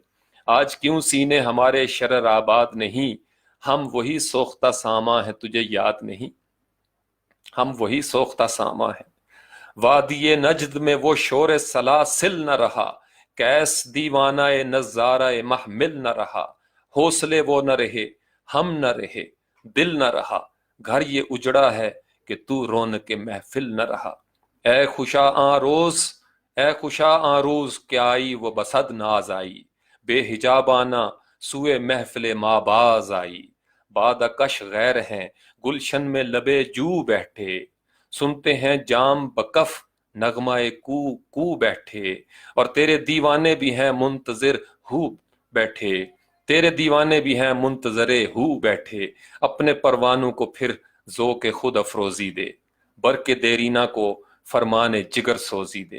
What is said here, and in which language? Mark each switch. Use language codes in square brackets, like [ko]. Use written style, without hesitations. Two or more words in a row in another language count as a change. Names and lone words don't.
[ur] آج کیوں سینے ہمارے شرر آباد نہیں، ہم وہی سوختہ ساماں ہے تجھے یاد نہیں، ہم وہی سوختہ ساماں ہے. وادیٔ نجد میں وہ شور سلاسل نہ رہا، قیس دیوانۂ نظارۂ محمل نہ رہا. حوصلے وہ نہ رہے، ہم نہ رہے، دل نہ رہا، گھر یہ اجڑا ہے کہ تو رونق محفل نہ رہا۔ [fa] اے خوشا آن روز، اے خوشا آن روز [ur] کہ آئی وہ بسد ناز آئی، بے حجابانہ سوئے محفل ماباز آئی۔ بادہ کش غیر ہیں گلشن میں لبے جو بیٹھے، سنتے ہیں جام بکف نغمہ کو کو بیٹھے، اور تیرے دیوانے بھی ہیں منتظر ہو بیٹھے، تیرے دیوانے بھی ہیں منتظر ہو بیٹھے، اپنے پروانوں کو پھر ذوق خود افروزی دے، برق دیرینہ کو فرمان جگر سوزی دے۔